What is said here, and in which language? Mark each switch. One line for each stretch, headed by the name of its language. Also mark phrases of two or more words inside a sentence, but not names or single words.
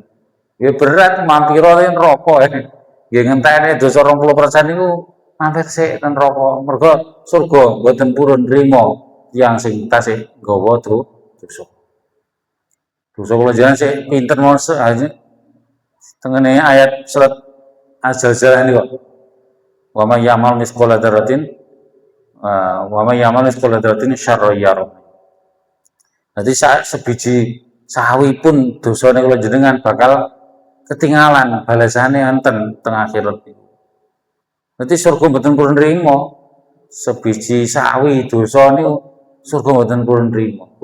Javanese: Ya berat mampira ning neraka. Nggih ngenteni dosa 20% niku mampir sik ten neraka. Mergo surga mboten purun nrimo tiyang sing tasih nggawa dosa. Dosa kula jenengan sik pinter mawon tengene ayat surat Az-Zalzalah niku.
Arabic: ومن يعمل مثقال ذرة ومن يعمل مثقال ذرة شرا يره.
Javanese: Dadi sebiji sawi pun dosane kula jenengan bakal ketinggalan balasane enten teng akhirat. Dadi surga mboten purun nrimo. Sebiji sawi dosa niku surga mboten purun nrimo.